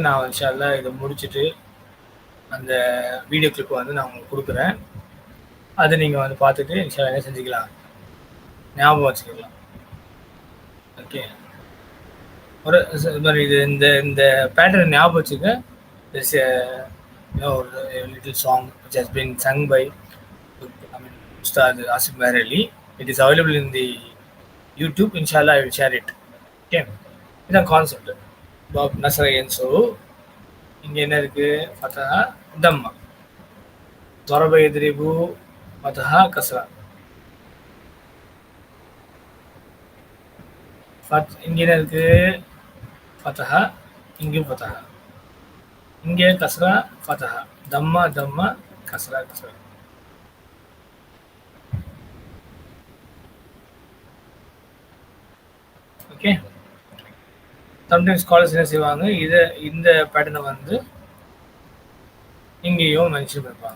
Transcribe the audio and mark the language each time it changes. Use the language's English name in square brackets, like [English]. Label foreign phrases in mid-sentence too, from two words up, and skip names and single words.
[Tamil] நான் [Arabic] إن شاء الله [Tamil] இதை முடிச்சுட்டு அந்த வீடியோ கிளிப் வந்து நான் உங்களுக்கு கொடுக்குறேன். அதை நீங்கள் வந்து பார்த்துட்டு [Arabic] إن شاء الله [Tamil] என்ன செஞ்சுக்கலாம், ஞாபகம் வச்சுக்கலாம். ஓகே, ஒரு இது இந்த இந்த பேட்டர்ன் ஞாபகம் வச்சுக்க. [English] this little song which has been sung by Ustad Asif Meher Ali. It is available in the YouTube. Inshallah, I will share it. [Tamil] Okay, இதான் கான்செப்ட். பாப் நஸ்ரையன். ஸோ இங்கே என்ன இருக்குது, [Arabic] فتحة ضمة. ضرب يضرب فتحة كسرة. [Tamil] இங்கே என்ன இருக்குது, ஃபதஹா, இங்கேயும் ஃபதஹா, இங்கே [Arabic] كسرة فتحة، ضمة ضمة كسرة كسرة. [Tamil] ஓகே, [English] sometimes scholars [Tamil] என்ன செய்வாங்க, இந்த பேட்டர்னை வந்து இங்கேயும் மென்ஷன் பண்ணிப்பாங்க.